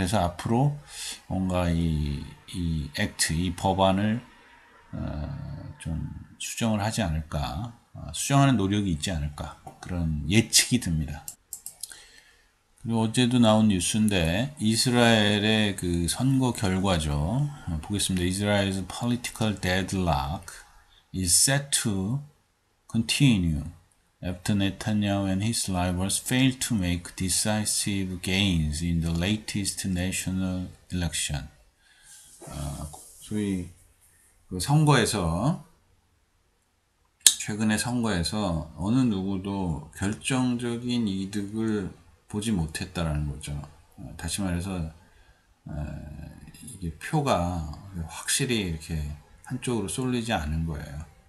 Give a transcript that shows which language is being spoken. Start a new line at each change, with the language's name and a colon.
Korean: 그래서 앞으로 뭔가 이 액트, 이 법안을 좀 수정을 하지 않을까, 수정하는 노력이 있지 않을까, 그런 예측이 듭니다. 그리고 어제도 나온 뉴스인데, 이스라엘의 그 선거 결과죠. 보겠습니다.
English: Israel's political deadlock is set to continue after Netanyahu and his rivals failed to make decisive gains in the latest national election.
Korean: 소위 그 선거에서, 최근의 선거에서 어느 누구도 결정적인 이득을 보지 못했다라는 거죠. 다시 말해서 이게 표가 확실히 이렇게 한쪽으로 쏠리지 않은 거예요.